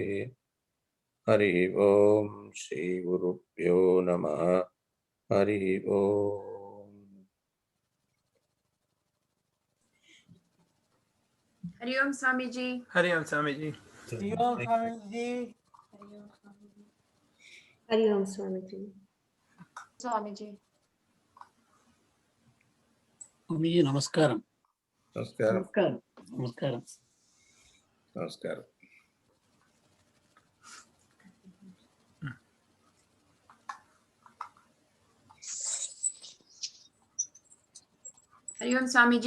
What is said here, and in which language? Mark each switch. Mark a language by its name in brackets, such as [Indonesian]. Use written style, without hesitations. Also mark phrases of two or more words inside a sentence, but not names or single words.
[Sanskrit] हरि ओम् श्री गुरुभ्यो नमः. हरि ओम्. हरि ओम् स्वामीजी. हरि ओम् स्वामीजी. हरि ओम् स्वामीजी. हरि ओम् स्वामीजी. Swamiji. [Telugu] స్వామీజీ నమస్కారం. Namaskaram. నమస్కారం. Namaskaram. [Sanskrit] हरि ओम् स्वामीजी.